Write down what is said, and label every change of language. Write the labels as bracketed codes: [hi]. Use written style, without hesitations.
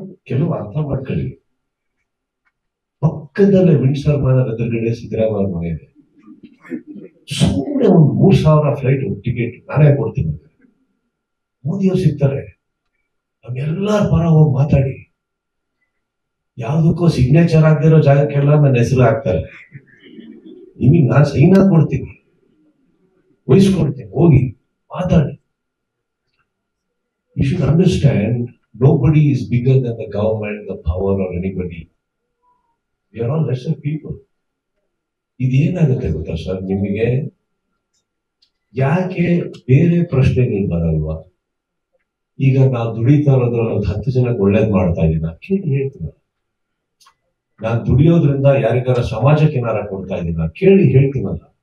[kn] ಕೆಲವು ಅರ್ಥ ಮಾಡ್ಕೊಳ್ಳಿ. ಪಕ್ಕದಲ್ಲೇ ವಿಂಡ್ಸರ್ ಮನೆಯ ಎದುರುಗಡೆ ಸಿದ್ದರಾಮಯ್ಯ ಮನೆ ಇದೆ, ಸುಮ್ಮನೆ ಒಂದು 3,000 ಫ್ಲೈಟ್ ಟಿಕೆಟ್ ನಾನೇ ಕೊಡ್ತೀನಿ, ಮೋದಿಯವ್ರು ಸಿಗ್ತಾರೆ, ನಮ್ಮೆಲ್ಲರ ಪರ ಹೋಗಿ ಮಾತಾಡಿ. ಯಾವ್ದಕ್ಕೂ ಸಿಗ್ನೇಚರ್ ಆಗದಿರೋ ಜಾಗಕ್ಕೆಲ್ಲ ನನ್ನ ಹೆಸರು ಹಾಕ್ತಾರೆ, ನಿಮಗೆ ನಾನು ಸೈನ್ ಕೊಡ್ತೀನಿ, ವಹಿಸ್ಕೊಡ್ತೀನಿ, ಹೋಗಿ ಮಾತಾಡಿ. [en] You should understand, nobody is bigger than the government, the power or anybody. We are all lesser people. [kn] ಇದೇನಾಗುತ್ತೆ ಗೊತ್ತಾ ಸರ್, ನಿಮಗೆ ಯಾಕೆ ಬೇರೆ ಪ್ರಶ್ನೆಗಳು ಬರಲ್ವಾ? ಈಗ ನಾವು ದುಡಿತಾ ಇರೋದ್ರಲ್ಲಿ 10 ಜನಕ್ಕೆ ಒಳ್ಳೇದ್ ಮಾಡ್ತಾ ಇದ್ದೀನ ಕೇಳಿ ಹೇಳ್ತೀನ. ನಾನು ದುಡಿಯೋದ್ರಿಂದ ಯಾರಿಗಾರ ಸಮಾಜಕ್ಕೆ ಏನಾರ ಕೊಡ್ತಾ ಇದ್ದೀನ ಕೇಳಿ ಹೇಳ್ತೀನಲ್ಲ.